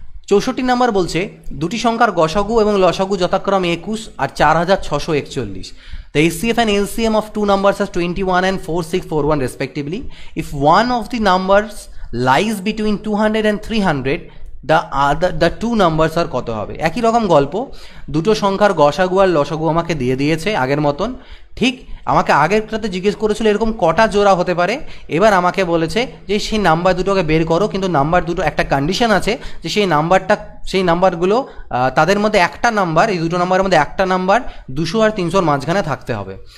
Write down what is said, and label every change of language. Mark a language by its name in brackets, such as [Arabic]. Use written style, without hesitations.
[Bangla] 64 number বলছে দুটি সংখ্যার গসাগু এবং লসাগু যথাক্রমে 21 আর 4641। [English] The HCF and LCM of two numbers as 21 and 4641 respectively. If one of the numbers lies between 200 and 300, the two numbers are [Bangla] কত হবে? একই রকম গল্প, দুটো সংখ্যার গসাগু আর লসাগু আমাকে দিয়ে দিয়েছে আগের মতন। ঠিক আমাকে আগেরটাতে জিজ্ঞেস করেছিল এরকম কটা জোড়া হতে পারে, এবার আমাকে বলেছে যে সেই নাম্বার দুটোকে বের করো, কিন্তু নাম্বার দুটো একটা কন্ডিশন আছে যে সেই নাম্বারগুলো তাদের মধ্যে একটা নাম্বার, এই দুটো নাম্বারের মধ্যে একটা নাম্বার 200 আর 300 মাঝখানে থাকতে হবে।